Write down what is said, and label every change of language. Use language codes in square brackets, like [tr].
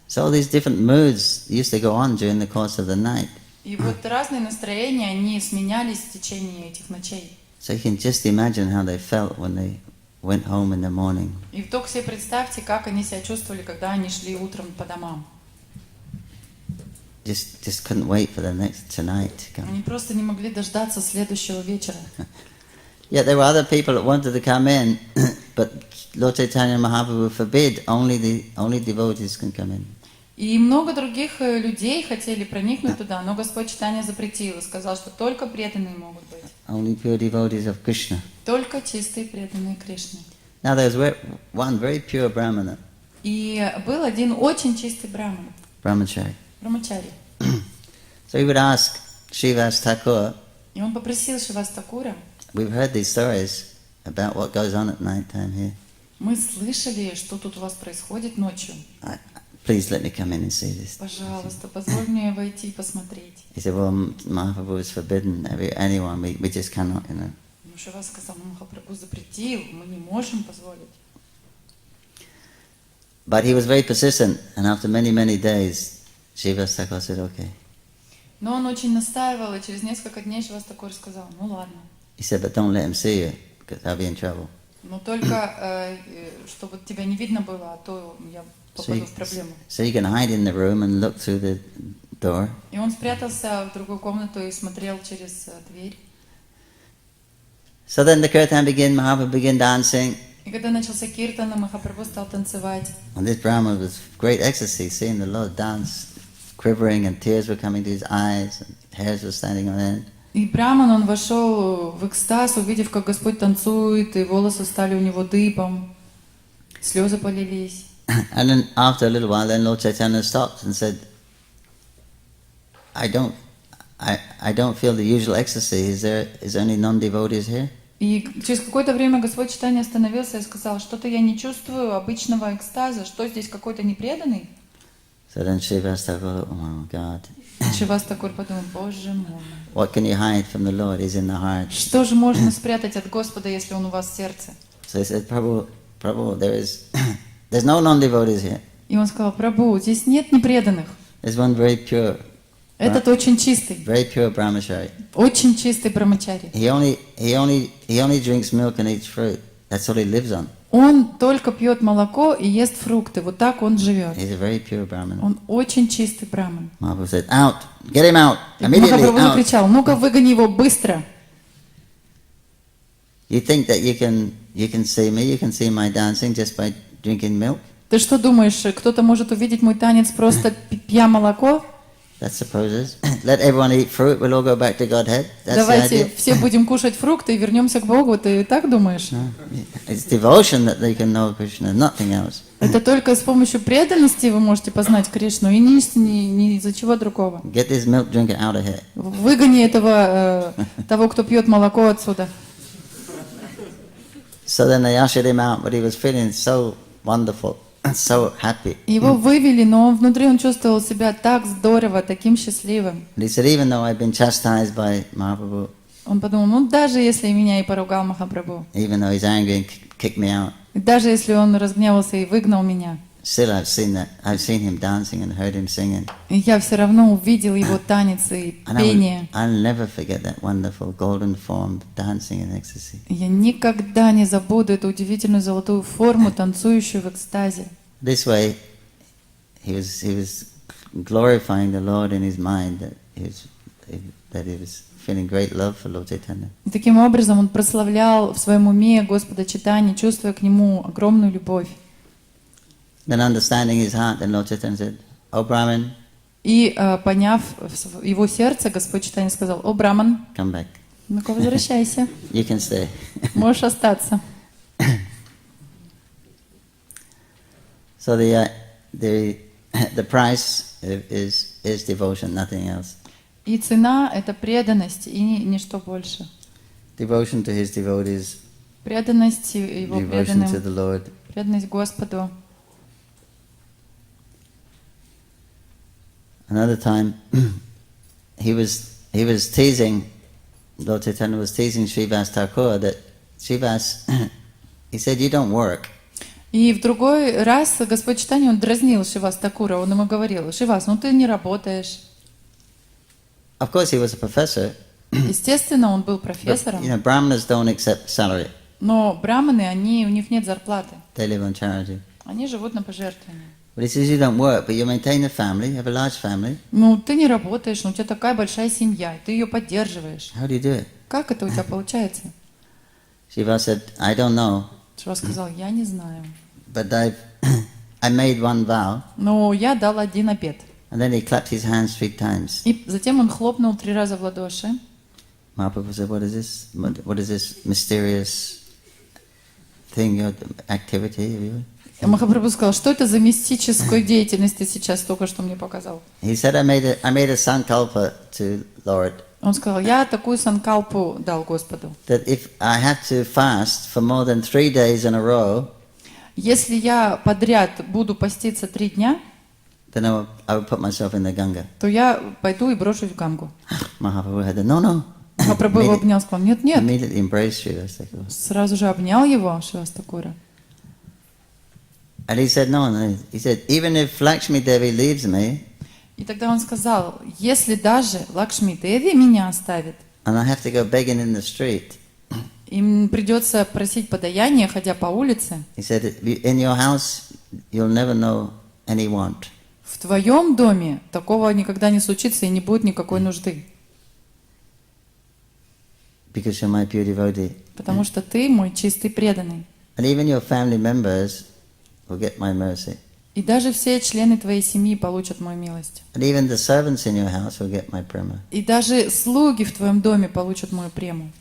[en] So all these different moods used to go on during the course of the night. [ru] И вот разные настроения, они сменялись в течение этих ночей. [en] So you can just imagine how they felt when they went home in the morning. [ru] И только себе представьте, как они себя чувствовали, когда они шли утром по домам. [en] Just couldn't wait for the next tonight to come. [ru] Они просто не могли дождаться следующего вечера. [en] Yet there were other people that wanted to come in, but Lord Chaitanya Mahaprabhu forbid only devotees can come in. [ru] И много других людей хотели проникнуть туда, но Господь Чайтанья запретил и сказал, что только преданные могут быть. [en] Only pure devotees of Krishna. [ru] Только чистые преданные Кришне. [en] Now there's one very pure Brahmana, [ru] И был один очень чистый браман, [en] Brahmachari. [ru] брамачари. [en] So he would ask Srivas Thakur, [ru] И он попросил Шривас Такура: [en] we've heard these stories about what goes on at night time here. [ru] мы слышали, что тут у вас происходит ночью. [en] Please let me come in and see this. [ru] Пожалуйста, позволь мне войти и посмотреть. [en] He said, well, Mahaprabhu has forbidden anyone, we just cannot, you know. [ru] Ну, Шривас сказал: Махапрабху запретил, мы не можем позволить. [en] But he was very persistent, and after many days, Srivas Thakur said, okay. [ru] Но он очень настаивал, и через несколько дней Шривас Такур сказал: ну ладно. [en] He said, but don't let him see you, because I'll be in trouble. [ru] Но только, чтобы тебя не видно было, а то я попаду в проблему. [en] So you can hide in the room and look through the door. [ru] И он спрятался в другую комнату и смотрел через дверь. [en] So then the kirtan began, Mahaprabhu began dancing. [ru] И когда начался киртан, Махапрабху стал танцевать. [en] And this Brahman was great ecstasy, seeing the Lord dance, quivering, and tears were coming to his eyes, and hairs were standing on end. [ru] И Браман, он вошел в экстаз, увидев, как Господь танцует, и волосы стали у него дыбом, слезы полились. [en] And then after a little while, then Lord Chaitanya stopped and said, I don't feel the usual ecstasy. Is there any non-devotees here? [ru] И через какое-то время Господь Чайтанья остановился и сказал, что-то я не чувствую обычного экстаза, что здесь какой-то непреданный? [en] So then Srivas Thakur, oh my God. [ru] Шривас Такур подумал, Боже мой. [en] What can you hide from the Lord? He's in the heart. [ru] Что же можно спрятать от Господа, если Он у вас в сердце? [en] So he said, Prabhu, there's no non-devotees here. [ru] И он сказал, Прабху, здесь нет непреданных. [en] There's one very pure, [ru] Этот очень чистый, [en] very pure brahmachari. [ru] очень чистый брамачари. [en] He only drinks milk and eats fruit. That's all he lives on. [ru] Он только пьет молоко и ест фрукты. Вот так он живет. [en] He's a very pure Brahman. [ru] Он очень чистый браман. [en] Mahaprabhu said, out, get him out, [ru] И [en] immediately, [ru] Махапрабху [en] out. [ru] закричал, ну-ка выгони его быстро. [en] You think that you can see me, you can see my dancing just by drinking milk? [ru] Ты что думаешь, кто-то может увидеть мой танец просто пья молоко? [en] That supposes. Let everyone eat fruit, we'll all go back to Godhead. That's the [ru] Давайте [en] idea. [ru] все будем кушать фрукты и вернемся к Богу. Ты так думаешь? [en] It's devotion that they can know Krishna, nothing else. [ru] Это только с помощью преданности вы можете познать Кришну, и ни из-за чего другого. [en] Get this milk drinker out of here. [ru] Выгони этого, того, кто пьет молоко отсюда. [en] So then they ushered him out, but he was feeling so wonderful, so happy. [ru] Его вывели, но внутри он чувствовал себя так здорово, таким счастливым. [en] And he said, even though I've been chastised by Mahaprabhu, [ru] Он подумал, ну даже если меня и поругал Махапрабху, [en] even though he's angry and kicked me out, [ru] и даже если он разгневался и выгнал меня, [en] still I've seen him dancing and heard him singing. [ru] и я все равно увидел его танец и [en] And [ru] пение. [en] I'll never forget that wonderful golden form dancing in ecstasy. [ru] Я никогда не забуду эту удивительную золотую форму, танцующую в экстазе. [en] This way, he was glorifying the Lord in his mind, that he was feeling great love for Lord Chaitanya. [ru] И таким образом он прославлял в своем уме Господа Чайтаньи, чувствуя к нему огромную любовь. [en] Then understanding his heart, then Lord Chaitanya said, "O Brahman, [ru] И поняв его сердце, Господь Чайтанья сказал, о, Браман, [en] come back. [ru] ну-ка возвращайся, [en] You can stay." [ru] можешь остаться. [en] So the price is devotion, nothing else. [ru] И цена — это преданность, и ничто больше. [en] Devotion to his devotees, [ru] Преданность его [en] devotion to [ru] преданным, [en] the Lord. [ru] преданность Господу. [en] Another time, he was teasing, Lord Chaitanya was teasing Srivas Thakur that Srivas, he said, you don't work. [ru] И в другой раз Господь Чайтанья, он дразнил Шривас Такура, он ему говорил, Шривас, ну ты не работаешь. [en] Of course, he was a professor. [ru] Естественно, он был [en] But, [ru] профессором, [en] Brahmanas don't accept salary. [ru] но браманы, у них нет зарплаты. [en] They live on charity. [ru] Они живут на пожертвования. [en] But he says you don't work, but you maintain a family, you have a large family. [ru] Ну, ты не работаешь, но у тебя такая большая семья, и ты ее поддерживаешь. [en] How do you do it? [ru] Как это у тебя получается? [en] Shiva said, I don't know, [ru] Шива сказал, я не знаю. [en] but I made one vow. [ru] Но я дал один обет. [en] And then he clapped his hands 3 times. [ru] И затем он хлопнул 3 раза в ладоши. [en] Mahaprabhu said, what is this? What is this mysterious thing, your activity of yours? [ru] И Махапрабху сказал, что это за мистическую деятельность ты сейчас только что мне показал? [en] He said, I made a sankalpa to Lord [ru] Он сказал, я такую санкалпу дал Господу. [en] that if I had to fast for more than 3 days in a row, [ru] Если я подряд буду поститься 3 дня, [en] then I would put myself in the Ganga. [ru] то я пойду и брошусь в Гангу. [en] Mahaprabhu had no. [ru] Махапрабху его обнял, сказал, нет, нет. [en] Immediately embraced Srivas Thakur. [ru] Сразу же обнял его Шривас Такура. [en] And he said, no. He said, even if Lakshmi Devi leaves me, [ru] И тогда он сказал, если даже Лакшми Деви меня оставит, [en] and I have to go begging in the street, [ru] им придется просить подаяние, ходя по улице, [en] he said, in your house, you'll never know any want. [ru] в твоем доме такого никогда не случится и не будет никакой нужды. [en] Because you're my pure devotee. [ru] Потому что ты мой чистый преданный. [en] And even your family members will get my mercy. [ru] И даже все члены твоей семьи получат мою милость. [en] And even the servants in your house will get my prema. [ru] И даже слуги в твоем доме получат мою прему.